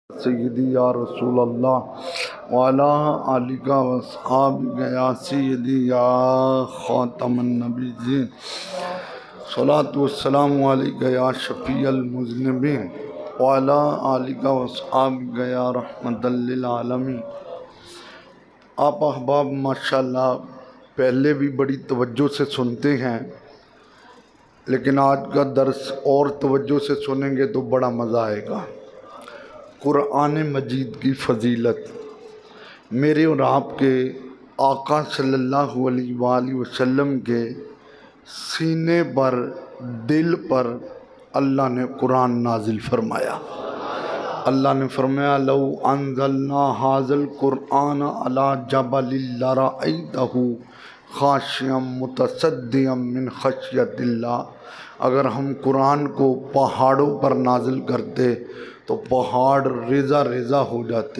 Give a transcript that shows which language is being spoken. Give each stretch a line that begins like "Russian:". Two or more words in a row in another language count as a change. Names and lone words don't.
Arabic: سيدي يا رسول الله وعلى آلك وأصحابك يا سيدي يا خاتم النبيين الصلاة والسلام عليك يا شفيع المذنبين وعلى آلك وأصحابك يا رحمة للعالمين.
Hindi: आप अहबाब माशाअल्लाह पहले भी बड़ी तवज्जो से सुनते हैं, लेकिन आज का दर्स और तवज्जो से सुनेंगे तो बड़ा मज़ा आएगा। कुरान मजीद की फ़जीलत मेरे और आपके आका
Arabic: صلى الله عليه وسلم
Hindi: के सीने पर, दिल पर अल्लाह ने कुरान नाजिल फरमाया। अल्लाह ने फरमाया
Arabic: لو أنزلنا هذا القرآن على جبل لرأيته خاشعا متصدعا من خشية الله.
Hindi: अगर हम कुरान को पहाड़ों पर नाजिल करते तो पहाड़ रेज़ा रेज़ा हो जाते।